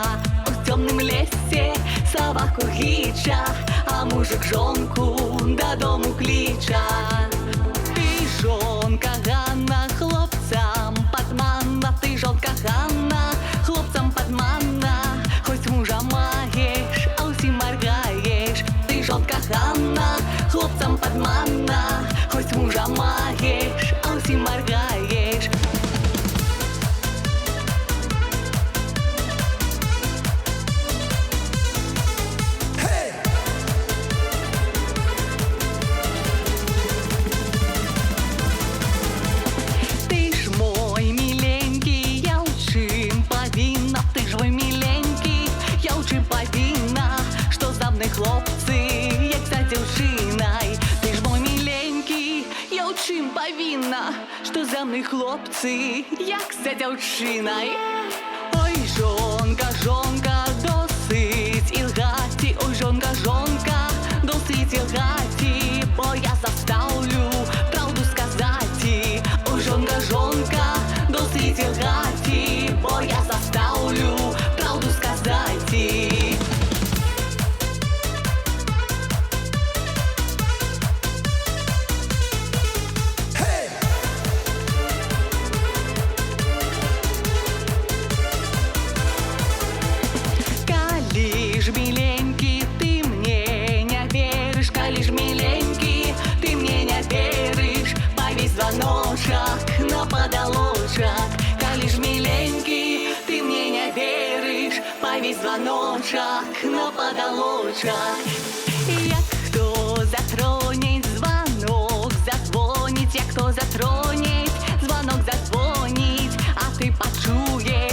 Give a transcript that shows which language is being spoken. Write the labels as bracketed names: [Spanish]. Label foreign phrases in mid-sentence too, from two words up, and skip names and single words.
[Ukrainian] У темном лесе собаку гича, а мужик жонку додому клича. Ты жонка Ганна, хлопцам подманна, ты жонка Ганна, хлопцам подманна. Хоть мужа маєш, а усім моргаєш. Ти жонка Ганна, хлопцам подманна. Хоть мужа маєш, а усім моргаєш. Ти ж мой миленький, я у чим повинна. Ти ж мой миленький, я у чим повинна. Що за мною хлопці, як за дівчиною. Ти ж мой миленький, я у чим повинна. Що за мною хлопці, як за дівчиною. Ой, жонка, жонка, досить ілгаті. Ой, жонка, жонка, досить ілгаті. Бо я заставлю правду сказати. Ой, жонка, жонка, досить ілгаті. Бо я заставлю правду сказати. Коли ж, миленький, [Russian] ты мне не веришь, [Ukrainian] коли ж, миленький, [Russian] ты мне не веришь, повесь звоночек на подолочек. [Ukrainian] Коли ж, миленький, [Russian] ты мне не веришь, повесь звоночек на подолочек. [Ukrainian] Як хто затронет звонок, зазвонить, як хто затронет звонок, зазвонить, а ты почуешь.